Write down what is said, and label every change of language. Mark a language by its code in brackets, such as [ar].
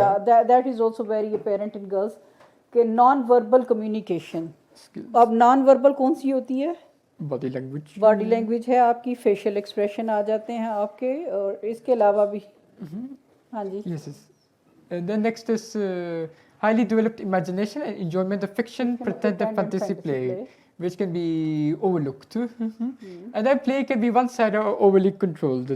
[en] That is also very apparent in girls [hi] कि [en] non-verbal communication. skills, [hi] अब non-verbal कौन सी होती है? [en] body language. [hi] बॉडी लैंग्वेज है आपकी, फेशियल एक्सप्रेशन आ जाते हैं आपके, और इसके अलावा भी. हाँ जी. [en] Yes, yes. And then next is highly developed imagination and enjoyment of fiction, pretend and fantasy play, which can be overlooked. And then play can be one-sided or overly controlled.